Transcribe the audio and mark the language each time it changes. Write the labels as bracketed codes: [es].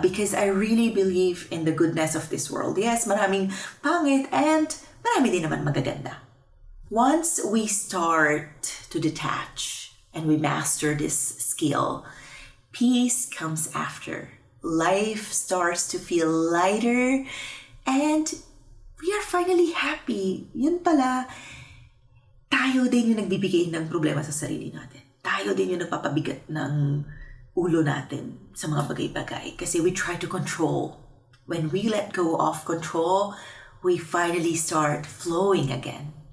[en] Because I really believe in the goodness of this world. Yes, [tl] maraming pangit and marami din naman magaganda. [en] Once we start to detach and we master this skill, peace comes after. Life starts to feel lighter and we are finally happy. [tl] Yun pala, tayo din yung nagbibigay ng problema sa sarili natin. Tayo din yung nagpapabigat ng ulo natin sa mga bagay-bagay. [en] Kasi we try to control. When we let go of control, we finally start flowing again.